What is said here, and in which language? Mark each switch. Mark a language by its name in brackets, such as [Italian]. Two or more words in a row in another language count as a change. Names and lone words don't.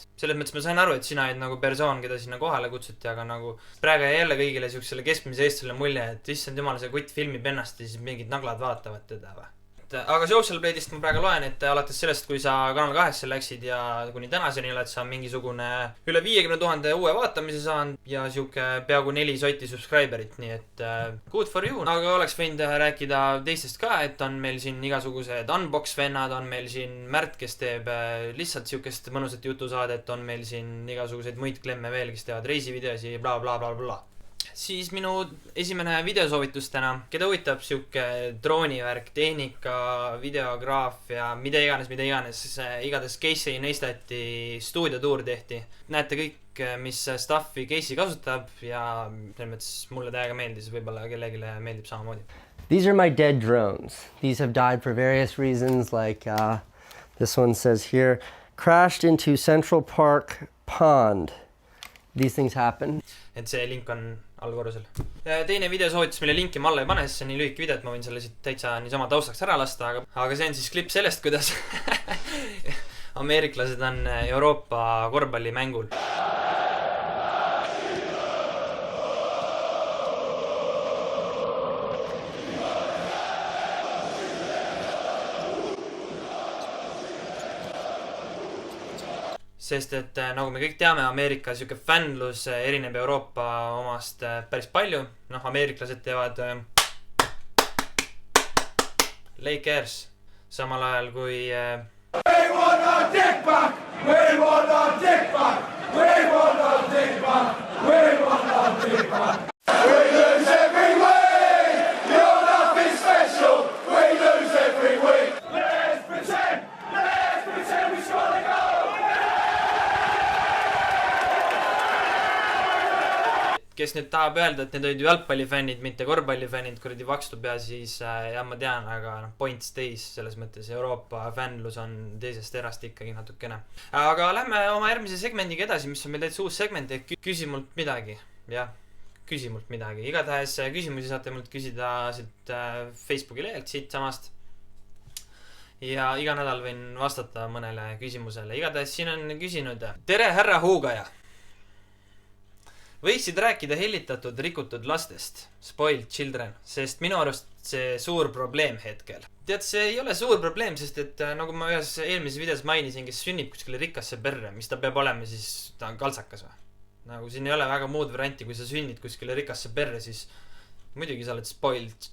[Estonian] Selles mõttes ma sain aru, et sina olid nagu persoon, keda sinna kohale kutsuti, aga nagu praegu jälle kõigile siuksele keskmise eestlasele mulje, et issand jumal, see kutt filmib ennast ja siis mingid naglad vaatavad teda või. Aga Social Blade'ist ma praegu loen, et alates sellest, kui sa Kanal 2-sse läksid ja kuni tänaseni oled sa mingisugune üle 50 000 uue vaatamise saanud ja siuke peaaegu 4 sotti subscriberit, nii et [English] good for you. [Estonian] Aga oleks võinud rääkida teistest ka, et on meil siin igasugused unbox-vennad, on meil siin Märt, kes teeb lihtsalt siukest mõnusat jutusaadet, on meil siin igasuguseid muid klemme veel, kes teevad reisivideosi, bla bla bla bla. siis minu esimene videosoovitus täna. Keda huvitab siuke droonivärk, tehnika, videograafia, mida iganes. Igatahes Casey Neistati stuudiotuur tehti. Näete kõik, mis stuffi Casey kasutab ja selles mõttes mulle täiega meeldis, võib-olla kellegile meeldib samamoodi. [English] These are my dead drones. These have died for various reasons, like this one says here, crashed into Central Park Pond. These things happen. [Estonian] Et see link on allkorrusel. Teine videosoovitus, mille linki ma alla ei pane, sest see on nii lühike video, et ma võin selle siit täitsa niisama taustaks ära lasta, aga see on siis klipp sellest, kuidas ameeriklased on Euroopa korvpallimängul. Sest et nagu me kõik teame, Ameerika siuke fännlus erineb Euroopa omast päris palju. Ameeriklased teevad Lakers samal ajal kui [English] We want our dick back! We want our dick back! We want our dick back! We want our dick back! We lose every week! You're nothing special! We lose every week! Let's pretend we score the goal! [Estonian] Kes nüüd tahab öelda, et need olid jalgpallifännid, mitte korvpallifännid, kuradi vakstub ja siis jah, ma tean, aga [English] point stays [Estonian] selles mõttes Euroopa fännlus on teisest erast ikkagi natukene. Aga lähme oma järgmise segmendiga edasi, mis on meil täitsa uus segment, ehk küsi mult midagi. Jah, küsi mult midagi. Igatahes küsimusi saate mult küsida siit Facebooki lehelt siit samast. Ja iga nädal võin vastata mõnele küsimusele. Igatahes siin on küsinud. Tere, härra Huugaja! Võiksid rääkida hellitatud rikutud lastest, [English] spoiled children, [Estonian] sest minu arust see suur probleem hetkel. Tead, see ei ole suur probleem, sest et nagu ma ühes eelmises videos mainisin, kes sünnib kuskile rikkasse perre, mis ta peab olema, siis ta on kaltsakas või? Nagu siin ei ole väga muud varianti, kui sa sünnid kuskile rikkasse perre, siis muidugi sa oled spoiled.